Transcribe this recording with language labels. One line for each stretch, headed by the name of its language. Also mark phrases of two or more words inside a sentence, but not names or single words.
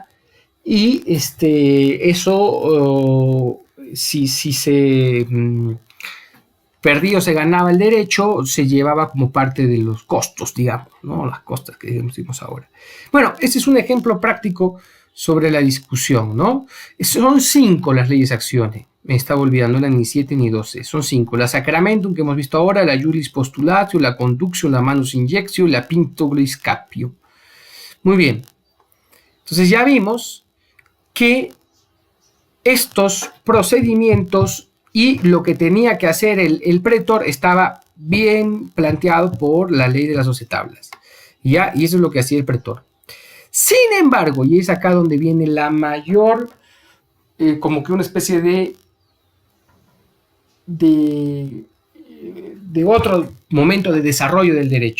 Spanish: Y eso, si se perdía o se ganaba el derecho, se llevaba como parte de los costos, digamos, ¿no? Las costas que decimos ahora. Bueno, este es un ejemplo práctico sobre la discusión, ¿no? Son 5 las leyes acciones. Me estaba olvidando, no eran ni 7 ni 12, son 5. La sacramentum que hemos visto ahora, la
Latin: iuris postulatio,
Spanish: la conductio, la
Latin: manus injectio,
Spanish: la
Latin: pintobris capio.
Spanish: Muy bien. Entonces ya vimos que estos procedimientos y lo que tenía que hacer el pretor estaba bien planteado por la ley de las 12 tablas. ¿Ya? Y eso es lo que hacía el pretor. Sin embargo, y es acá donde viene la mayor, como que una especie de otro momento de desarrollo del derecho.